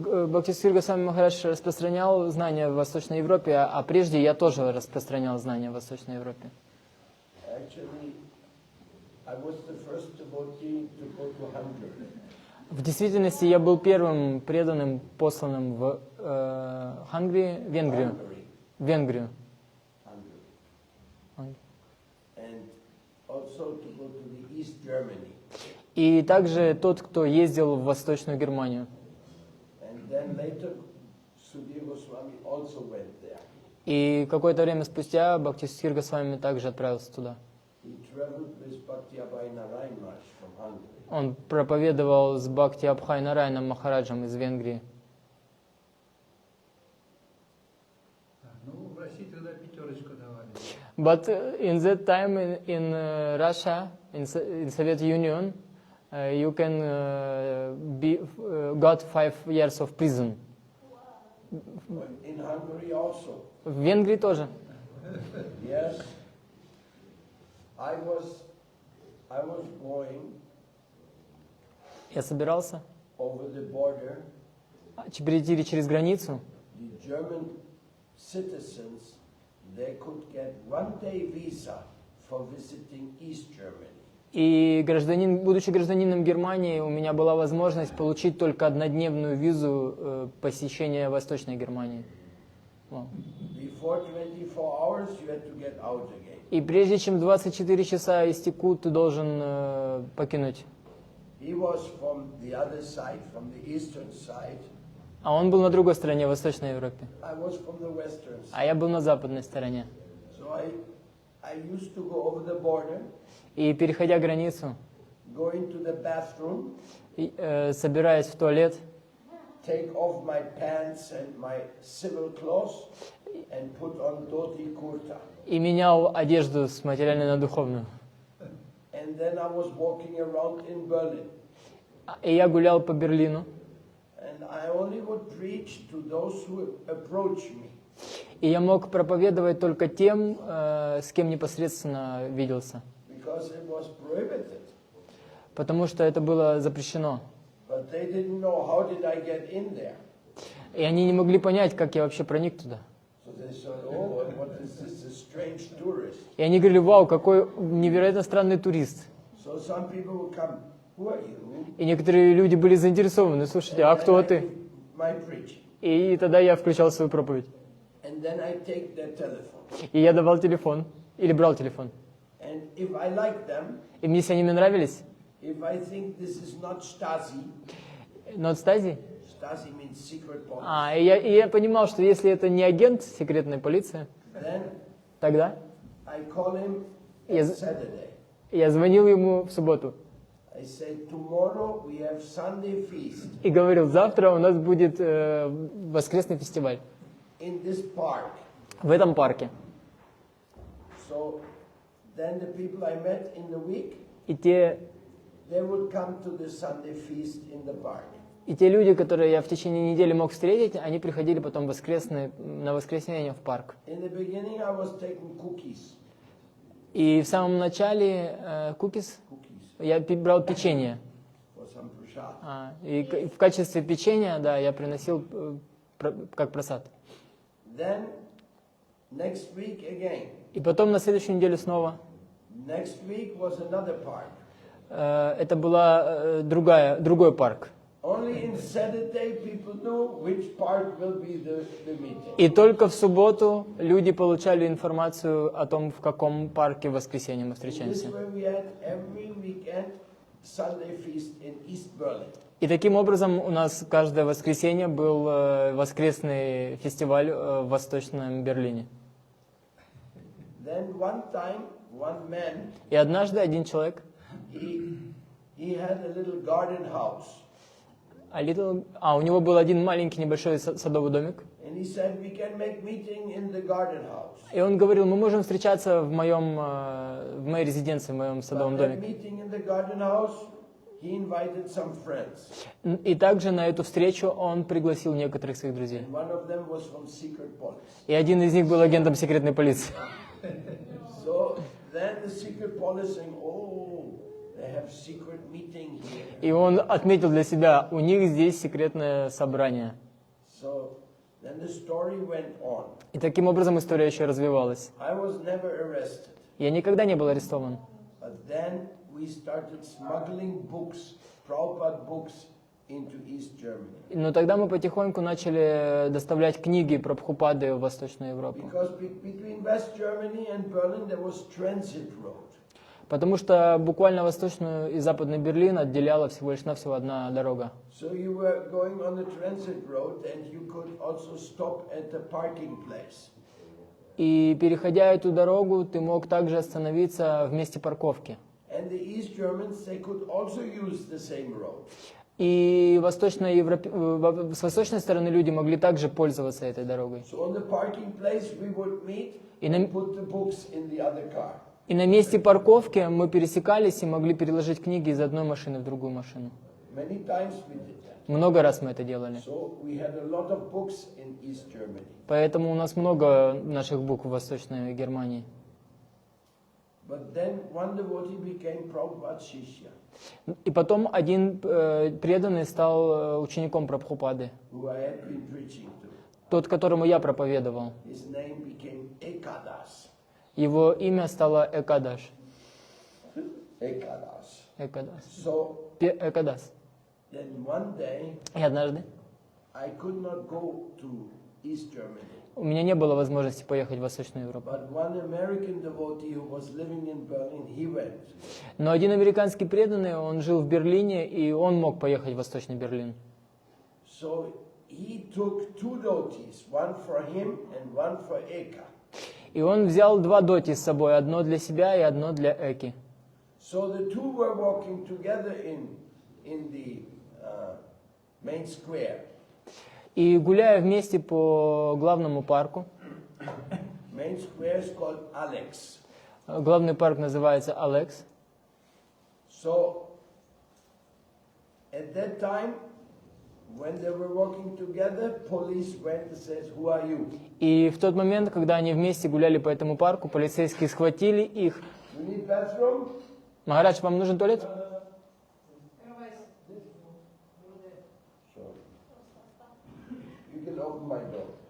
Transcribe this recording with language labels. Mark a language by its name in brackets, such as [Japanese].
[Russian] Бхакти Сthir Goswami Махарадж распространял знания в Восточной Европе, а прежде я тоже распространял знания в Восточной Европе. [English] Actually, I was the first devotee to go to Hungary. [Russian] В действительности я был первым преданным, посланным в Венгрию. [English] Hungary. [Russian] Венгрию. [English] Hungary. And also to go to the East Germany. [Russian] И также тот, кто ездил в Восточную Германию. [English] And then later, Sudhir Goswami also went there. [Russian] И какое-то время спустя Бхакти Сthir Госвами также отправился туда. [English] He traveled with Bhakti Abhay Narayan Maharaj from Hungary. [Russian] Он проповедовал с Бхакти Абхай Нарайаном Махараджем из Венгрии. Да, ну, в России тогда пятерочку давали. [English] But in that time in Russia, in Soviet Union, you can got 5 years of prison. In Hungary also. [Russian] В Венгрии тоже. [English] Yes. I was going [Russian] Я собирался [English] over the border. [Russian] перейти через границу. [English] The German citizens, they could get one-day visa for visiting East Germany. [Russian] И будучи гражданином Германии, у меня была возможность получить только однодневную визу посещения Восточной Германии. [English] Wow. Before 24 hours, you had to get out again. [Russian] И прежде чем 24 часа истекут, ты должен покинуть. [English] He was from the other side, from the eastern side. [Russian] А он был на другой стороне, в Восточной Европе. [English] I was from the western side. [Russian] А я был на западной стороне. [English] So I used to go over the border, [Russian] И переходя границу, [English] go into the bathroom, [Russian] собираясь в туалет, [English] take off my pants and my civil clothes, and put on dhoti kurta. [Russian] и менял одежду с материальной на духовную. [English] And then I was walking around in Berlin. [Russian] И я гулял по Берлину. [English] And I only would preach to those who approach me. [Russian] И я мог проповедовать только тем, с кем непосредственно виделся. [English] Because it was prohibited. [Russian] Потому что это было запрещено. [English] But they didn't know how did I get in there. [Russian] И они не могли понять, как я вообще проник туда. [English] So they said, oh, what is this, a strange tourist? [Russian] И они говорили, вау, какой невероятно странный турист. [English] So some people would come, who are you? [Russian] И некоторые люди были заинтересованы, слушайте, а кто [English] And I [Russian] ты? [English] give my preaching. [Russian] И тогда я включал свою проповедь. [English] and then I take their telephone. [Russian] И я давал телефон, или брал телефон. [English] And if I like them, [Russian] И мне, если они мне нравились, [English] if I think this is not Stasi, [Russian] но Стази, [English] Stasi means secret police, [Russian] и я понимал, что если это не агент секретной полиции, [English] then [Russian] тогда [English] I call him [Russian] Я [English] on [Russian] з- [English] Saturday. [Russian] я звонил ему в субботу [English] I said, tomorrow we have Sunday feast [Russian] и говорил, завтра у нас будет воскресный фестиваль [English] in this park. [Russian] в этом парке. [English] So then the people I met in the week, [Russian] И те [English] they would come to the Sunday feast in the park. [Russian] И те люди, которые я в течение недели мог встретить, они приходили потом на воскресенье в парк. [English] In the beginning I was taking cookies. [Russian] И в самом начале кукис я брал печенье. [English] For some prasad. [Russian] В качестве печенья, да, я приносил как просад. [English] Then next week again. [Russian] И потом на следующую неделю снова. [English] Next week was another park. [Russian] Это была другой парк. [English] Only in Saturday people knew which park will be the meeting. [Russian] И только в субботу люди получали информацию о том, в каком парке в воскресенье мы [English] This [Russian] встречаемся. [English] way we had every weekend Sunday feast in East Berlin. [Russian] И таким образом у нас каждое воскресенье был воскресный фестиваль в Восточном Берлине. [English] Then one time, one man, [Russian] И однажды один человек, [English] he had a little garden house. [Russian] у него был один маленький небольшой садовый домик. [English] And he said, we can make meeting in the garden house. [Russian] И он говорил, мы можем встречаться в моей резиденции, в моем садовом [English] But that [Russian] домике. [English] meeting in the garden house, he invited some friends. [Russian] И также на эту встречу он пригласил некоторых своих друзей. [English] And one of them was from secret police. [Russian] И один из них был агентом секретной полиции. [English] So then the secret police saying, oh, they have secret meeting here. [Russian] И он отметил для себя, у них здесь секретное собрание. [English] So then the story went on. [Russian] И таким образом история еще развивалась. [English] I was never arrested. [Russian] Я никогда не был арестован. [English] But then we started smuggling books, Prabhupada books, into East Germany. [Russian] Но тогда мы потихоньку начали доставлять книги про Прабхупады в Восточную Европу. [English] Because between West Germany and Berlin there was transit road. [Russian] Потому что буквально Восточную и Западный Берлин отделяла всего лишь навсего одна дорога. [English] So you were going on the transit road and you could also stop at the parking place. [Russian] И переходя эту дорогу, ты мог также остановиться в месте парковки. [English] And the East Germans, they could also use the same road. [Russian] И с восточной стороны люди могли также пользоваться этой дорогой. [English] So on the parking place we would meet and put the books in the other car. [Russian] И на месте парковки мы пересекались и могли переложить книги из одной машины в другую машину. [English] Many times we did that. [Russian] Много раз мы это делали. [English] So we had a lot of books in East Germany. [Russian] Поэтому у нас много наших букв в Восточной Германии. [English] But then one devotee became Prabhupada's Shishya, [Russian] И потом один преданный стал учеником Прабхупады, [English] who I had been preaching to. [Russian] тот, которому я проповедовал. [English] His name became Ekadas. [Russian] Его имя стало Экадаш. [English] Ekadas. [Russian] Экадас. [English] So [Russian] Экадас. [English] then one day [Russian] И однажды [English] I could not go to East Germany. [Russian] у меня не было возможности поехать в Восточную Европу. [English] But one American devotee who was living in Berlin, he went. [Russian] Но один американский преданный, он жил в Берлине, и он мог поехать в Восточный Берлин. [English] So he took two dotis, one for him and one for Eka. [Russian] И он взял два доти с собой, одно для себя и одно для Эки. [English] So the two were walking together in the main square. [Russian] И гуляя вместе по главному парку, [English] Main square is called Alex. [Russian] главный парк называется Алекс. [English] So at that time, when they were walking together, police went and says, "Who are you?" [Russian] И в тот момент, когда они вместе гуляли по этому парку, полицейские схватили их. [English] You need bathroom? [Russian] Махарадж, вам нужен туалет? [English] Sure. You can open my door.